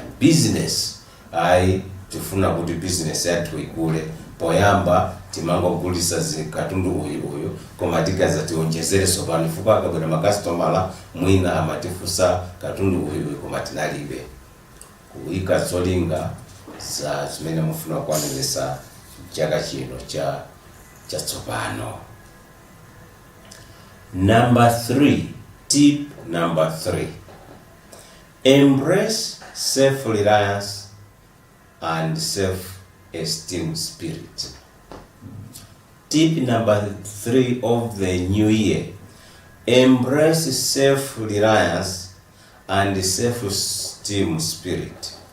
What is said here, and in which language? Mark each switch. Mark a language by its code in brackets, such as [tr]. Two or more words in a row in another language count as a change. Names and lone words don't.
[ny] Business, hayi tifuna kuti business yathu ikule, poyamba timangogulisa katundu uyu koma tikaza tionjezere sopano chifukwa akabwera makasitomala mwina amatifunsa katundu uyu koma tinalibe. Kuyika zolinga za zimene mufuna kukwaniritsa chaka chino chatsopano. [en] Tip number 3, embrace self-reliance and self-esteem spirit. Tip number 3 of the new year: embrace self-reliance and self-esteem spirit.